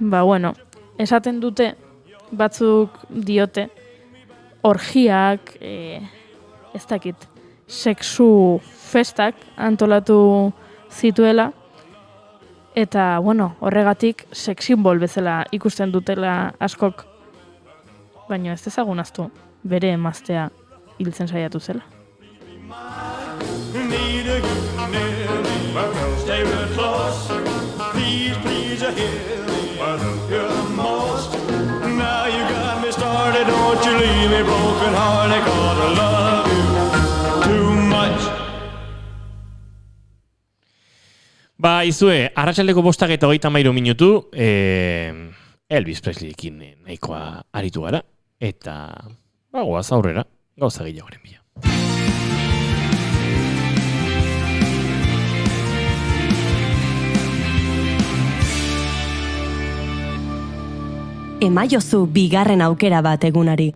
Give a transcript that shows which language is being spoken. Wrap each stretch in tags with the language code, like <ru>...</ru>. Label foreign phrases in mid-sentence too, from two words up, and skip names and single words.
<eu>bueno, esaten dute, batzuk diote, orgiak, ez dakit, sexu festak antolatu zituela, eta, bueno, horregatik sex-simbol bezala ikusten dutela askok, baina ez dezagun ahaztu, bere emaztea hiltzen saiatu zela.</eu> <en>Need a stay real close. Please, please, hear me. You're the most. Now you got me started. Don't you leave me broken hearted, 'cause I love you too much.</en> <eu>Izue, arratsaldeko 5:33 minutu, Elvis Presleykin nahikoa aritu gara, eta goaz aurrera, gauza gehiagoren bila. Emaiozu bigarren aukera bat egunari.</eu>